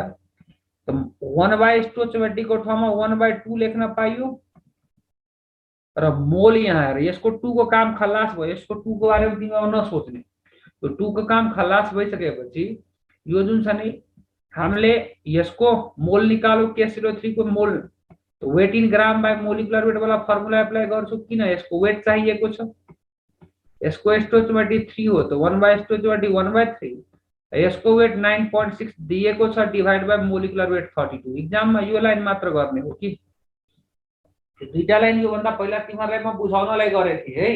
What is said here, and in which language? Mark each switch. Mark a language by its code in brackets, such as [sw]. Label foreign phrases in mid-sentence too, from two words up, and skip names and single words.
[ne] त 1 [en] by stoichiometric [ne] को ठाउँमा 1/2 लेख्न पाइयो र मोल यहाँ हेर यसको 2 को काम खलास भयो। यसको 2 को बारेमा तिमीले नसोच्ने। त्यो 2 को काम खलास भइसकेपछि यो जुन छ नि हामीले यसको मोल निकाल्यो KClO3 को [en] mole weight in gram by molecular weight [ne] वाला [en] formula apply [ne] गर्छु। किन यसको वेट चाहिएको छ। यसको स्टोइचोमेट्रिक 3 हो त 1 [en] by stoichiometric [ne] 1/3। यसको वेट 9.6 दिएको छ [en] divide by molecular weight [ne] 32। एक्जाममा यो लाइन मात्र गर्ने हो कि दुईटा लाइन यो भन्दा पहिला तिमीहरुलाई म बुझाउनलाई गरेको थिए है।